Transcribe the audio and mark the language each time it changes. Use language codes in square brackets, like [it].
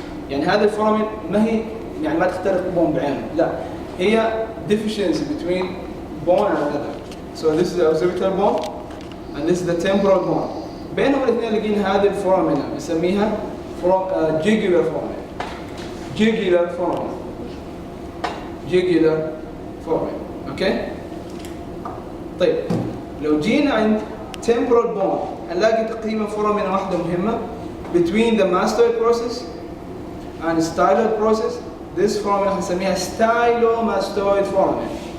[ar] يعني هذه الفورامين ما هي يعني ما تختلف بون بعينه لا هي [en] deficiency between bone and another. So this is the occipital bone and this is the temporal bone. [ar] بينهم الاثنين لقين هذه الفورامينا نسميها jugular foramen. [en] jugular foramen. jugular foramen. [ar] اوكي؟ طيب لو جينا عند temporal bone هنلاقي تقريبا foramen واحدة مهمة [en] between the mastoid process and styloid process. This foramen [ar] هنسميها [en] stylomastoid foramen.